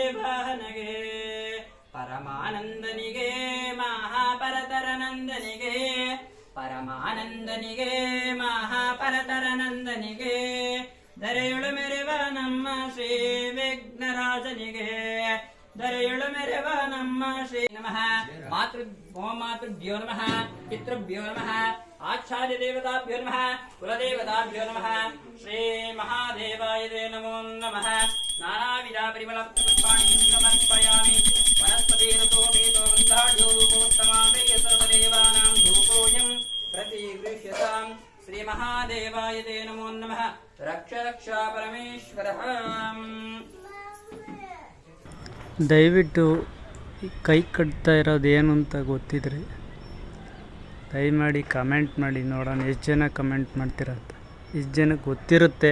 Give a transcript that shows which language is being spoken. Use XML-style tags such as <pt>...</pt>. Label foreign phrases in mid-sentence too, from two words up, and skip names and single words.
<kn>ವಾಹನಗೆ ಪರಮಾನಂದನಿಗೆ ಮಹಾಪರತರ ನಂದನಿಗೆ ಪರಮಾನಂದನಿಗೆ ಮಹಾಪರತರ ನಂದನಿಗೆ ದರೆಯೊಳು ಮೆರೆವ ನಮ್ಮ ಶ್ರೀ ವಿಘ್ನರಾಜನಿಗೆ ದರೆಯೊಳು ಮೆರೆವ ನಮ್ಮ ಶ್ರೀ</kn> <sa>ನಮಃ ಮಾತೃಭ್ಯೋ ನಮಃ ಪಿತೃಭ್ಯೋ ನಮಃ ಆಚಾರ್ಯ ದೇವತಾಭ್ಯೋ ನಮಃ ಕುಲದೇವತಾಭ್ಯೋ ನಮಃ ಶ್ರೀ ಮಹಾದೇವಾಯ ನಮೋ ನಮಃ ನಾನಾವಿಧ ಪರಿಮಳ ಪುಷ್ಪಾಣಿ ಸಮರ್ಪಯಾಮಿ ವನಸ್ಪತಿ ಋತೋ ಮೇಧೋ ಗಂಧಾಢ್ಯೋ ರೂಪೋತ್ತಮಾವೇ ಸರ್ವದೇವಾನಾಂ ಧೂಪೋಯಂ ಪ್ರತಿಗೃಹ್ಯತಾಂ ಶ್ರೀ ಮಹಾದೇವಾಯ ನಮೋ ನಮಃ ರಕ್ಷ ರಕ್ಷ ಪರಮೇಶ್ವರ</sa> <kn>ದಯವಿಟ್ಟು ಕೈ ಕಟ್ತಾ ಇರೋದು ಏನು ಅಂತ ಗೊತ್ತಿದ್ರೆ ದಯಮಾಡಿ ಕಮೆಂಟ್ ಮಾಡಿ ನೋಡೋಣ ಎಷ್ಟು ಜನ ಕಮೆಂಟ್ ಮಾಡ್ತಿರಂತ ಎಷ್ಟು ಜನಕ್ಕೆ ಗೊತ್ತಿರುತ್ತೆ</kn>